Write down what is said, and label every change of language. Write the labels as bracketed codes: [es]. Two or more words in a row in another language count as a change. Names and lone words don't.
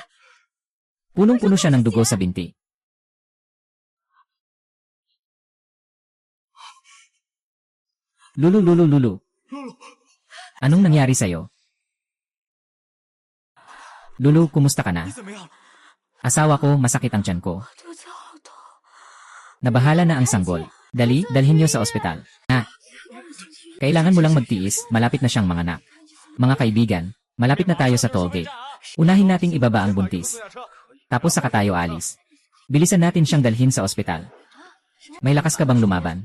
[tl] Punong-puno siya ng dugo sa binti. Lulu, Lulu, Lulu. Anong nangyari sa'yo? Lulu, kumusta ka na? [zh] 你怎么样了？ [tl] Asawa ko, masakit ang tiyan ko. [zh] 肚子好痛。 [tl] Nabahala na ang sanggol. Dali, dalhin niyo sa ospital. Kailangan mo lang magtiis, malapit na siyang manganak. Mga kaibigan, malapit na tayo sa toll gate. Unahin nating ibaba ang buntis. Tapos saka tayo alis. Bilisan natin siyang dalhin sa ospital. May lakas ka bang lumaban?